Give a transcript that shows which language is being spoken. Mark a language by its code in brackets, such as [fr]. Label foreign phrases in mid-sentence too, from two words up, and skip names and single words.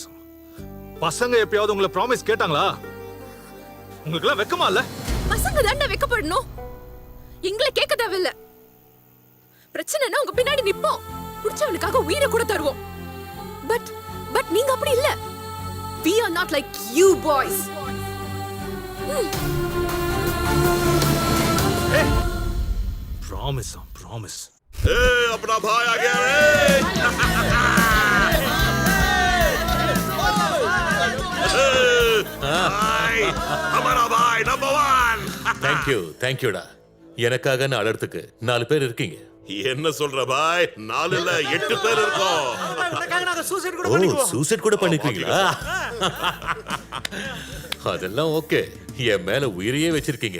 [ta] பசங்க எப்பயாவது உங்களை ப்ராமிஸ் கேட்டாங்களா? உங்களுக்கு எல்லாம் வெக்கமா இல்ல? பசங்க தாண்டா வெக்கப்படணும், எங்களை கேட்க தேவையில்ல. பிரச்சனைனா உங்க பின்னாடி நிப்போம், புடிச்சவனுக்காக உயிரை கூட தருவோம். பட் நீங்க அப்படி இல்ல. [en] We are not like you boys. promise promise. [hi] अपना भाई आ गया रे। हमारा भाई नंबर 1। [ta] தேங்க்யூடா. எனக்காக நான் அலர்த்துக்கு 4 பேர் இருக்கீங்க. என்ன சொல்ற பாய்? 4 இல்ல 8 பேர் இருக்கோம். சூசைட் கூட பண்ணிக்குவீங்களா? அதெல்லாம் ஓகே. என் மேல உயிரையே வச்சிருக்கீங்க.